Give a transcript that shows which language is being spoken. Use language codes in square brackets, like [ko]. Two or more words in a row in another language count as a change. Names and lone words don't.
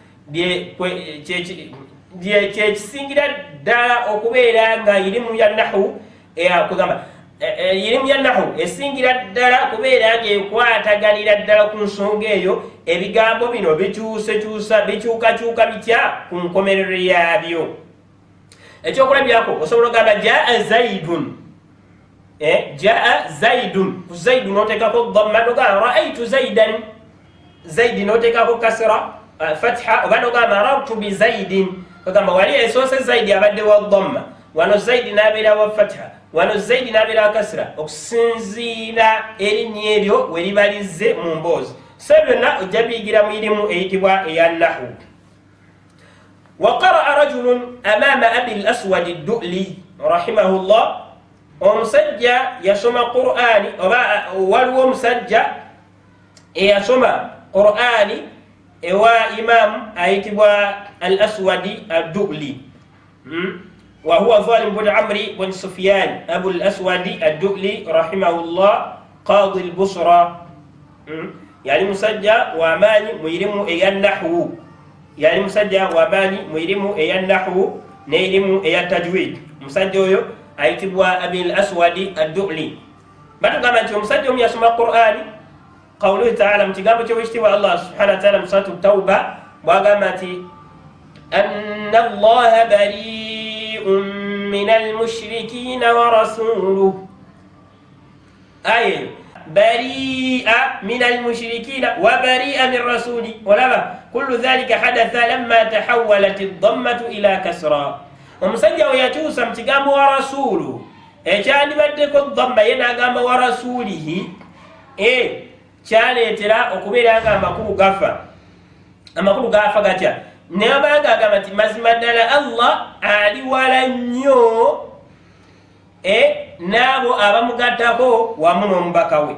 [lg] kyekisingira ddala okubeera nga irimu ya nahwu kugamba irimu ya nahwu esingira ddala kubeera ng'ekwataganira ddala ku nsonga eyo ebigambo bino bikyukakyuka bitya ku nkomerero yabyo ekyokulabirako osobola okugamba [ar] جاء زيد جاء زيد [lg] ku zaidun oteekako dhamma nogamba [ar] رأيت زيدا [lg] zaidi noteekako kasra fatha oba nogamba [ar] مررت بزيد [lg] ogamba wali esoose zaidi abadde wa dhamma wano zaidi n'abeera wa fatha wano zaidi n'abeera wa kasra okusinziira erinnya eryo we libalize mu mboozi so byonna ojja biyigira mu irimu eyitibwa eya nahwu [ar] وقرأ رجل أمام أبي الأسود الدؤلي رحمه الله [lg] omusajja yasoma qur'ani oba waliwo omusajja eyasoma qur'ani ewa imamu ayitibwa al-aswadi ad-du'li [ar] وهو ظالم بن عمرو بن سفيان أبو الأسود الدؤلي رحمه الله قاضي البصرة يعني musajja [lg] wamaanyi mu irimu eya nahwu yani musajja wamaanyi mu irimu eya nahwu n'erimu eya tajwid musajja oyo ayitibwa abi al-aswadi ad-du'li batugamba nti omusajja omu yasoma qur'ani [ar] قوله تعالى [lg] mu kigambo ky'owekitiibwa [ar] الله سبحانه وتعالى [lg] mu [ar] سورة التوبة [lg] bwagamba nti [ar] أن الله بريء من المشركين ورسوله أي بريء من المشركين وبريء من رسول olaba كل ذلك حدث لما تحولت الضمة إلى كسرة [lg] omusajja we yatuusa mu kigambo [ar] ورسول [lg] ekyandibaddeko dhamma ye n'agamba [ar] ورسوله [lg] kyaleetera okubeera nga amakulu gafa gatya nebanga agamba nti mazima ddala Allah ali wala nnyo n'abo abamugattako wamu n'omubaka we.